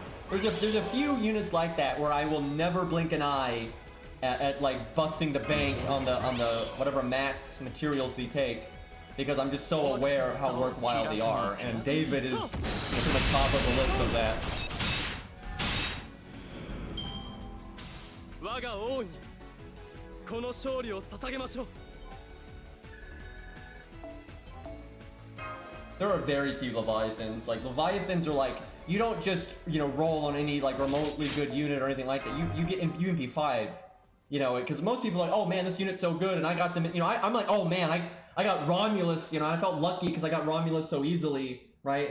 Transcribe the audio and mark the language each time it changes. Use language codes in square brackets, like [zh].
[en] There's a few units like that where I will never blink an eye at like busting the bank on the whatever mats materials they take, because I'm just so aware of how worthwhile they are, and David is to the top of the list of that. [ja] 我が王にこの勝利を捧げましょう。 [en] There are very few Leviathans. Like, Leviathans are like, you don't just, you know, roll on any like remotely good unit or anything like that. You get UMP 5, you know, because most people are like, oh man, this unit's so good, and I got them, you know, I'm like, oh man, I got Romulus, you know, I felt lucky because I got Romulus so easily, right?